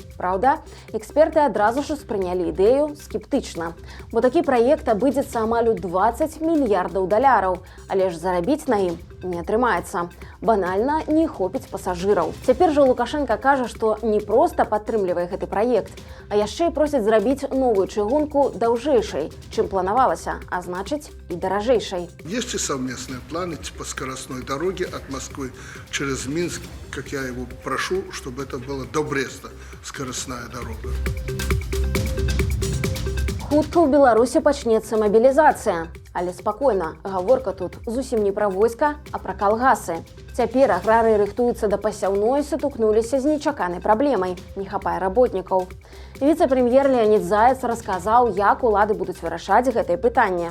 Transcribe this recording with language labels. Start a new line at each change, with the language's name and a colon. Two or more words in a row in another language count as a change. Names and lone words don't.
Belarusian: Праўда, эксперты адразу ж успрынялі ідэю скептычна, бо такі праект абыдзецца амаль у 20 мільярдаў даляраў, але ж зарабіць на ім не атрымаецца. Банальна не хопіць пасажыраў. Цяпер жа Лукашенко кажа, што не проста падтрымлівае гэты праект, а яшчэ і просіць зрабіць новую чыгунку даўжэйшай, чым планавалася, а значыць і даражэйшай.
Russian: Есть и совместные планы по скоростной дороге от Москвы через Минск, как я его прошу, чтобы это было до Бреста скоростная дорога.
Belarusian: Хутка ў Беларусі пачнецца мабілізацыя. Але спакойна, гаворка тут зусім не пра войска, а пра калгасы. Цяпер аграрыі рыхтуюцца да пасяўной, сутыкнуліся з нечаканай праблемай. Не хапае работнікаў. Віцэ-прэм'ер Леонід Заяц расказаў, як улады будуць вырашаць гэтае пытанне.